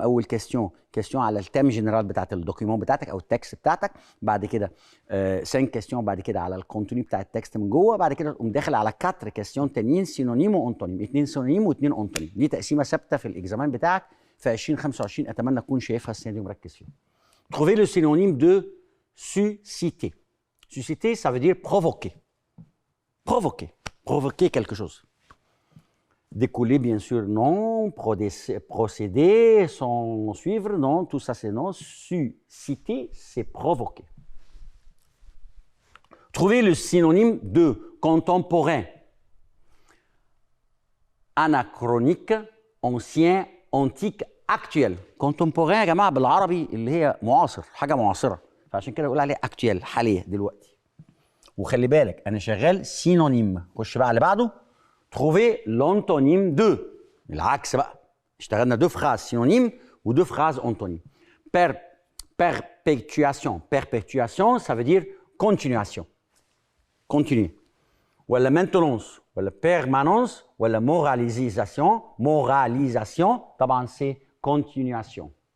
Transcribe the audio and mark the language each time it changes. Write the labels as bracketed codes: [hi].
[ar] اول كيستيون على التيم جنرال بتاعت الدوكيومون بتاعتك او التكست بتاعتك، بعد كده 5 كيستيون بعد كده على الكونتوني بتاع التكست من جوه، بعد كده تقوم داخل على 4 كيستيون تانيين سينونيم وانتونيم، 2 سينونيم و2 انتونيم. دي تقسيمه ثابته في الاكزامان بتاعك في 2025 اتمنى تكون شايفها السنه دي ومركز فيها. [fr] Trouvez le synonyme de susciter. Susciter, ça veut dire provoquer. Provoquer quelque chose. Découler, bien sûr, non. Procéder, sans suivre, non. Tout ça, c'est non. Susciter, c'est provoquer. Trouvez le synonyme de contemporain. Anachronique, ancien, antique, actuel. [ar] Contemporain يا جماعة بالعربي اللي هي معاصر، حاجة معاصرة. فعشان كده بقول عليه actuel، حالية دلوقتي. وخلي بالك أنا شغال سينونيم. خش بقى على اللي بعده. Trouvez l'antonyme de. العكس بقى. [fr] اشتغلنا 2 phrases synonymes ou 2 phrases antonymes. Perpétuation. Perpétuation, ça veut dire continuation. Continuer. ولا maintenance. ولا permanence. ولا moralisation. Moralisation, طبعا c'est continuation.